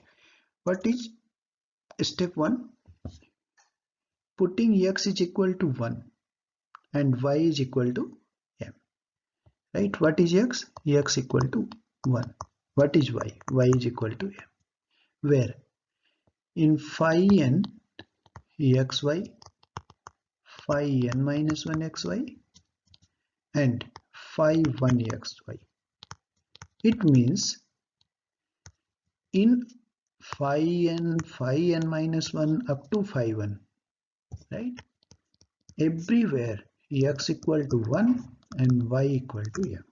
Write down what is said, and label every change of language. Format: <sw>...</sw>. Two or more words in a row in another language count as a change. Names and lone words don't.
<en>What is step 1? Putting x is equal to 1 and y is equal to m, right? What is x? X equal to 1. What is y? Y is equal to m. Where in phi n xy, phi n minus 1 xy and phi 1 xy, it means in phi n minus 1 up to phi 1, right? Everywhere x equal to 1 and y equal to m.</en>